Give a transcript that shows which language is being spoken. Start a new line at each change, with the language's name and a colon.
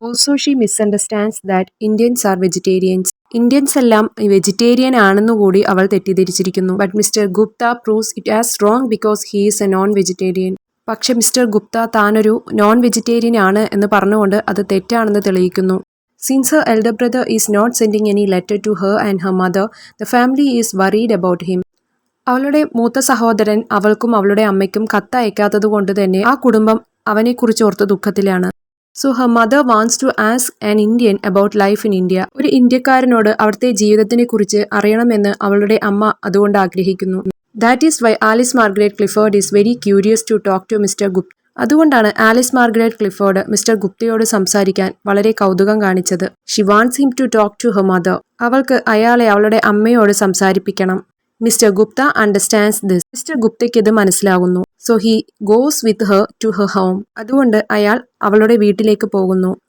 English: Also she misunderstands that Indians are vegetarians.
Malayalam: Indians എല്ലാം vegetarian ആണെന്നുകൂടി അവൾ തെറ്റിദ്ധരിച്ചിരിക്കുന്നു.
English: But mister Gupta proves it as wrong because he is a non vegetarian.
Malayalam: പക്ഷെ mister Gupta താനൊരു non vegetarian ആണ് എന്ന് പറഞ്ഞുകൊണ്ട് അത് തെറ്റാണെന്ന് തെളിയിക്കുന്നു.
English: Since her elder brother is not sending any letter to her and her mother, the family is worried about him.
Malayalam: അവളുടെ മൂത്ത സഹോദരൻ അവൾക്കും അവളുടെ അമ്മയ്ക്കും കത്ത് അയക്കാത്തത് കൊണ്ട് തന്നെ ആ കുടുംബം അവനെക്കുറിച്ച് ഓർത്ത് ദുഃഖത്തിലാണ്.
English: So her mother wants to ask an Indian about life in India.
Malayalam: ഒരു ഇന്ത്യക്കാരനോട് അവിടുത്തെ ജീവിതത്തിനെ കുറിച്ച് അറിയണമെന്ന് അവളുടെ അമ്മ അതുകൊണ്ട് ആഗ്രഹിക്കുന്നു.
English: That is why Alice Margaret Clifford is very curious to talk to Mr. Gupta.
Malayalam: അതുകൊണ്ടാണ് ആലിസ് മാർഗരറ്റ് ക്ലിഫോർഡ് മിസ്റ്റർ ഗുപ്തയോട് സംസാരിക്കാൻ വളരെ കൗതുകം കാണിച്ചത്.
English: She wants him to talk to her mother.
Malayalam: അവൾക്ക് അയാളെ അവളുടെ അമ്മയോട് സംസാരിപ്പിക്കണം.
English: Mister Gupta understands this.
Malayalam: Mister ഗുപ്തയ്ക്ക് ഇത് മനസ്സിലാകുന്നു.
English: So he goes with her to her home.
Malayalam: അതുകൊണ്ട് അയാൾ അവളുടെ വീട്ടിലേക്ക് പോകുന്നു.